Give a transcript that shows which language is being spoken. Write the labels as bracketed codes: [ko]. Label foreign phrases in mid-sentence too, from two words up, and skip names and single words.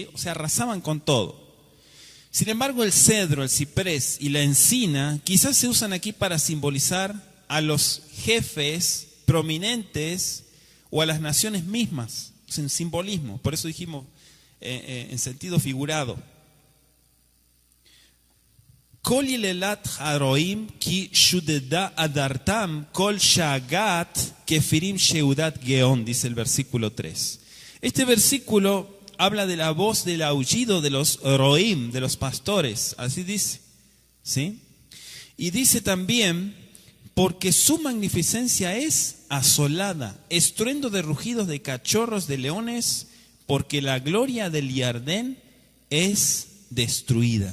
[es] O sea, arrasaban con todo. Sin embargo, el cedro, el ciprés y la encina quizás se usan aquí para simbolizar a los jefes prominentes o a las naciones mismas, en simbolismo. Por eso dijimos en sentido figurado. [he] קול יללת הרעים כי שדדה אדרתם קול שאגת כפירים שדד גאון, [es] dice el versículo 3. Este versículo habla de la voz del aullido de los roim, de los pastores, así dice, ¿sí? Y dice también, porque su magnificencia es asolada, estruendo de rugidos de cachorros de leones, porque la gloria del Yardén es destruida.